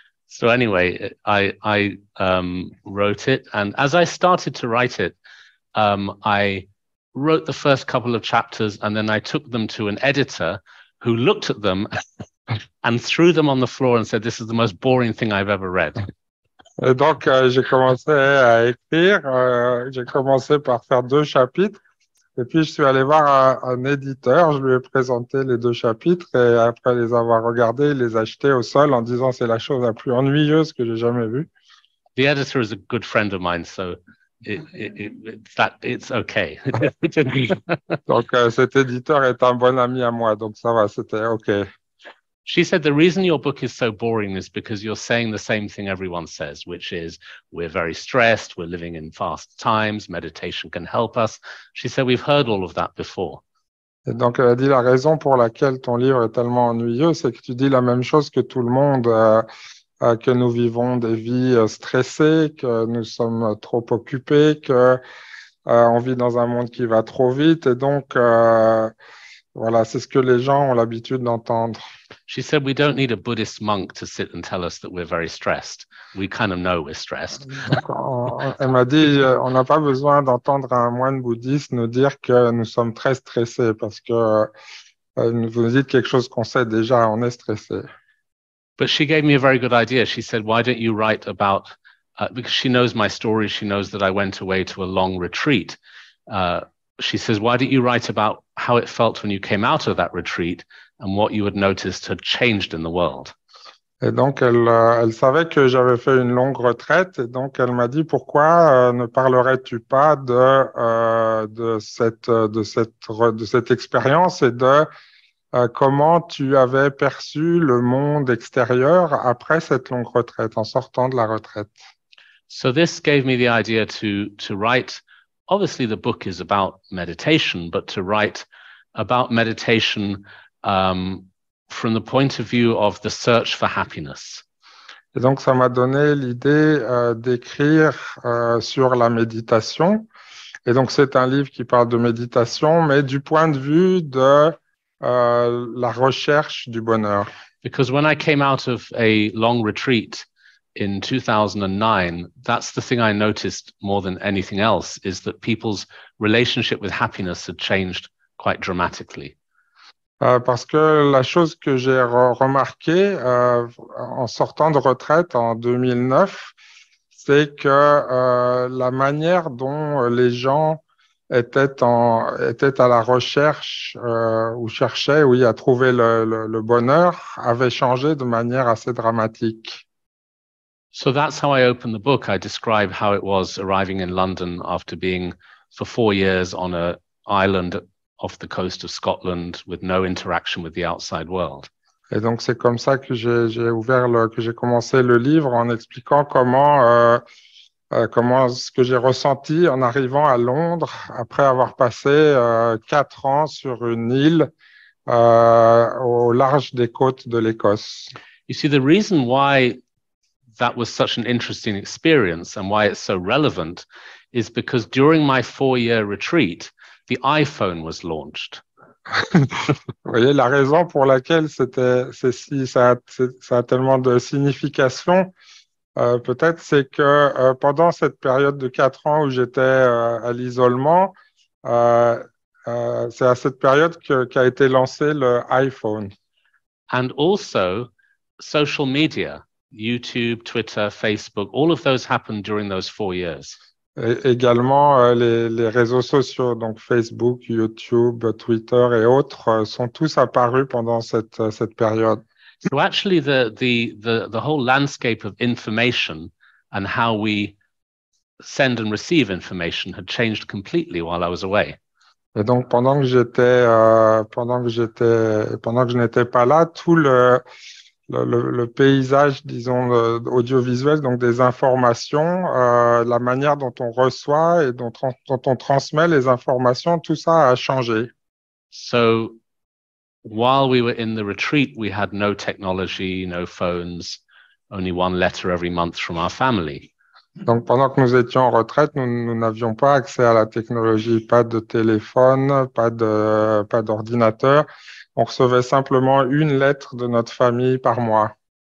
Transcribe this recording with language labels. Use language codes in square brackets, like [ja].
[en] So anyway, I wrote it, and as I started to write it, I wrote the first couple of chapters, and then I took them to an editor who looked at them and threw them on the floor and said, "This is the most boring thing I've ever read." [fr] Et donc, j'ai commencé à écrire. J'ai commencé par faire 2 chapitres. Et puis, je suis allé voir un éditeur. Je lui ai présenté les 2 chapitres. Et après les avoir regardés, il les a jetés au sol en disant c'est la chose la plus ennuyeuse que j'ai jamais vue. [en] The editor is a good friend of mine, so it's okay. [fr] Donc, cet éditeur est un bon ami à moi. Donc, ça va, c'était OK. [en] She said the reason your book is so boring is because you're saying the same thing everyone says, which is we're very stressed, we're living in fast times, meditation can help us. She said we've heard all of that before. [fr] Et donc, elle a dit la raison pour laquelle ton livre est tellement ennuyeux, c'est que tu dis la même chose que tout le monde, que nous vivons des vies stressées, que nous sommes trop occupés, que on vit dans un monde qui va trop vite. Et donc, voilà, c'est ce que les gens ont l'habitude d'entendre. [en] She said we don't need a Buddhist monk to sit and tell us that we're very stressed. We kind of know we're stressed. [fr] Donc, elle m'a dit, on n'a pas besoin d'entendre un moine bouddhiste nous dire que nous sommes très stressés parce que vous nous dites quelque chose qu'on sait déjà, on est stressé. [en] But she gave me a very good idea. She said, why don't you write about, because she knows my story, she knows that I went away to a long retreat. She says, why don't you write about how it felt when you came out of that retreat and what you had noticed had changed in the world? [fr] Et donc, elle savait que j'avais fait une longue retraite. Et donc, elle m'a dit, pourquoi ne parlerais-tu pas de cette expérience et de comment tu avais perçu le monde extérieur après cette longue retraite, en sortant de la retraite? [en] So this gave me the idea to write. Obviously, the book is about meditation, but to write about meditation from the point of view of the search for happiness. [fr] Et donc, ça m'a donné l'idée d'écrire sur la méditation. Et donc, c'est un livre qui parle de méditation, mais du point de vue de la recherche du bonheur. [en] Because when I came out of a long retreat in 2009, that's the thing I noticed more than anything else, is that people's relationship with happiness had changed quite dramatically. [fr] Parce que la chose que j'ai remarqué en sortant de retraite en 2009, c'est que la manière dont les gens étaient à la recherche ou cherchaient, oui, à trouver le bonheur, avait changé de manière assez dramatique. [en] So that's how I opened the book. I describe how it was arriving in London after being for 4 years on an island off the coast of Scotland with no interaction with the outside world. [fr] Et donc, c'est comme ça que j'ai commencé le livre en expliquant comment ce que j'ai ressenti en arrivant à Londres après avoir passé 4 ans sur une île au large des côtes de l'Écosse. [en] You see, the reason why that was such an interesting experience and why it's so relevant is because during my 4-year retreat, the iPhone was launched. [fr] Vous voyez, la raison pour laquelle ça a tellement de signification, peut-être, c'est que pendant cette période de 4 ans où j'étais à l'isolement, c'est à cette période qu'a été lancé le iPhone. [en] And also, social media, YouTube, Twitter, Facebook, all of those happened during those 4 years. [fr] Et également, les réseaux sociaux, donc Facebook, YouTube, Twitter et autres, sont tous apparus pendant cette période. [en] So actually, the whole landscape of information and how we send and receive information had changed completely while I was away. [fr] Et donc, pendant que je n'étais pas là, tout le paysage, disons, audiovisuel, donc des informations, la manière dont on reçoit et dont on transmet les informations, tout ça a changé. [en] So while we were in the retreat, we had no technology, no phones, only one letter every month from our family. [fr] Donc, pendant que nous étions en retraite, nous n'avions pas accès à la technologie, pas de téléphone, pas d'ordinateur. On recevait simplement une lettre de notre famille par mois.